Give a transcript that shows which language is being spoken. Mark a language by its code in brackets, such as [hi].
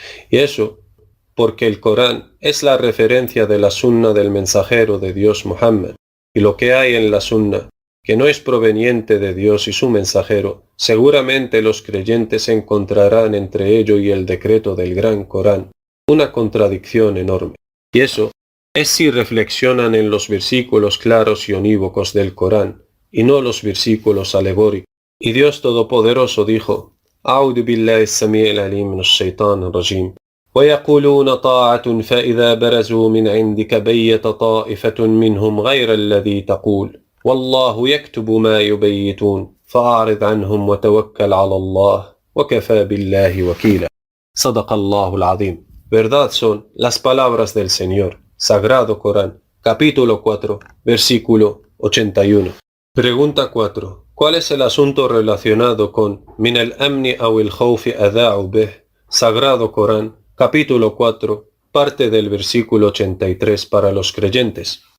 [es] Y eso porque el Corán es la referencia de la sunna del mensajero de Dios Muhammad, y lo que hay en la sunna, que no es proveniente de Dios y su mensajero, seguramente los creyentes encontrarán entre ello y el decreto del Gran Corán una contradicción enorme. Y eso es si reflexionan en los versículos claros y unívocos del Corán, y no los versículos alegóricos. Y Dios Todopoderoso dijo: [ar] أعوذ بالله السميع العليم من الشيطان الرجيم ويقولون طاعة فإذا برزوا من عندك بيت طائفة منهم غير الذي تقول والله يكتب ما يبيتون فأعرض عنهم وتوكل على الله وكفى بالله وكيلا صدق الله العظيم. [es] Verdad son las palabras del Señor, Sagrado Corán, capítulo 4, versículo 81. Pregunta 4. ¿Cuál es el asunto relacionado con [ar] min al-amni aw al-khawfi adha'u bih? [es] Sagrado Corán, capítulo 4, parte del versículo 83 para los creyentes.